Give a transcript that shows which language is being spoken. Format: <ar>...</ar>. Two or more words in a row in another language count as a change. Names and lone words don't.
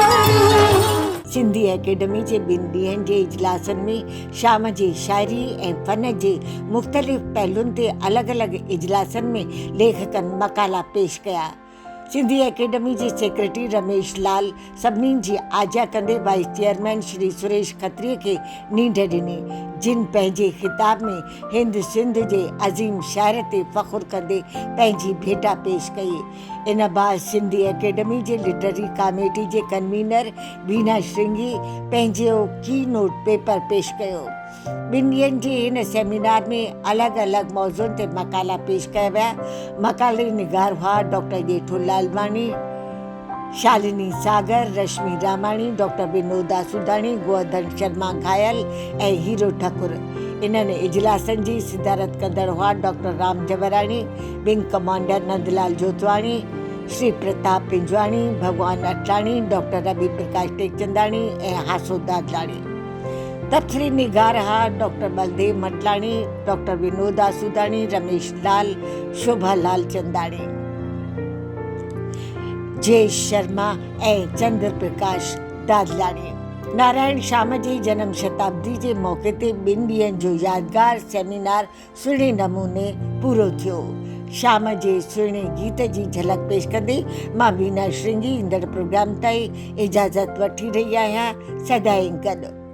<sd>सिंधी एकेडमी जे 2 ॾींहंनि जे इजलासनि में श्याम जी शाइरी ऐं फ़न जे मुख़्तलिफ़ पहलुनि ते अलॻि अलॻि इजलासनि में लेखकनि मक़ाला पेश कया। सिंधी एकेडमी जे सेक्रेटरी रमेश लाल सभिनीनि जी आजा कंदे</sd> <en>Vice Chairman</en> <sd>श्री सुरेश खत्रीअ खे नींढ ॾिनी, जिन पंहिंजे ख़िताब में हिंद सिंध जे अज़ीम शाइर ते फ़ख़ुरु कंदे पंहिंजी भेटा पेश कई। इन बार सिंधी एकेडमी जे</sd> <en>Literary Committee</en> <sd>जे कन्वीनर वीना श्रृंगी पंहिंजो</sd> <en>keynote paper</en> <sd>पेश कयो। 2 ॾींहंनि जे हिन सेमिनार में अलॻि अलॻि मौज़ुअनि ते मक़ाला पेश कया विया। मक़ाले निगार हुआ डॉक्टर जेठो लालवानी, शालिनी सागर, रश्मि रामाणी, डॉक्टर विनोदा सुधाणी, गोवर्धन शर्मा घायल ऐं हीरो ठाकुर। इन्हनि इजलासनि जी सिदारत कंदड़ हुआ डॉक्टर राम जवराणी,</sd> <en>Wing Commander</en> <sd>नंदलाल जोतवाणी, श्री प्रताप पिंजवाणी, भगवान अटलाणी, डॉक्टर रवि प्रकाश टेकचंदाणी ऐं हासो दादलाणी। तबसरी निगार हा डॉक्टर बलदेव मटलाणी, डॉक्टर विनोदा सुधाणी, रमेश लाल, शोभा लाल चंदाणी, जय शर्मा ऐं चंद्र प्रकाश दादलाणी। नारायण श्याम जी जनम शताब्दी जे मौक़े ते 2 ॾींहंनि जो यादगार सेमिनार सुहिणे नमूने पूरो थियो। श्याम जे सुहिणे गीत जी झलक पेश कंदे मां वीना श्रृंगी ईंदड़ प्रोग्राम ताईं इजाज़त वठी रही आहियां। सदाईं गॾु।</sd>